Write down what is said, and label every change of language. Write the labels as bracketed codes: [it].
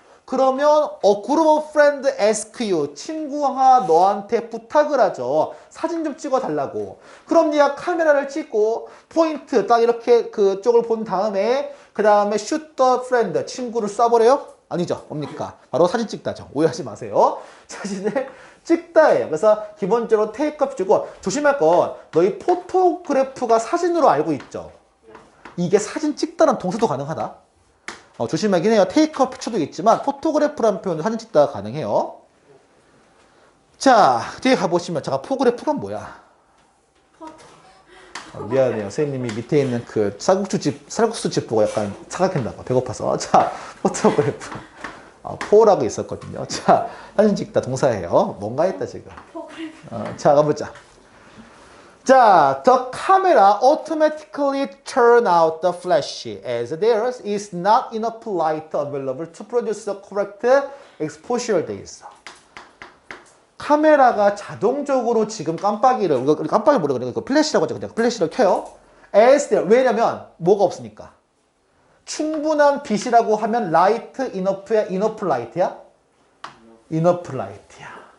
[ko] 그러면 [en] a group of friends ask you. [ko] 친구가 너한테 부탁을 하죠. 사진 좀 찍어달라고. 그럼 네가 카메라를 찍고 포인트 딱 이렇게 그쪽을 본 다음에 그 다음에 [en] shoot the friend. [ko] 친구를 쏴버려요? 아니죠. 뭡니까? 바로 사진 찍다죠. 오해하지 마세요. 사진을 찍다예요. 그래서 기본적으로 테이크업 주고 조심할 건 너희 포토그래프가 사진으로 알고 있죠. 이게 사진 찍다란 동사도 가능하다. 조심하긴 해요. 테이크업 피처도 있지만 포토그래프라는 표현도 사진 찍다가 가능해요. 자, 뒤에 가보시면 잠깐 포그래프가 뭐야? 미안해요. 선생님이 밑에 있는 그 쌀국수집 보고 약간 착각했나봐. 배고파서. 자, 포토그래프. 포라고 있었거든요. 자, 사진 찍다 동사예요. 뭔가 했다 지금. 자, 가보자. 자, [en] the camera automatically turn out the flash as there is not enough light available to produce the correct exposure [ko] 돼 있어. 카메라가 자동적으로 지금 깜빡이를 뭐라 그래? 플래시라고 하죠. 그냥 플래시를 켜요. [en] as there. [ko] 왜냐면 뭐가 없으니까. 충분한 빛이라고 하면 [en] light enough [ko] 야, [en] enough light [ko] 야? [en] enough light야.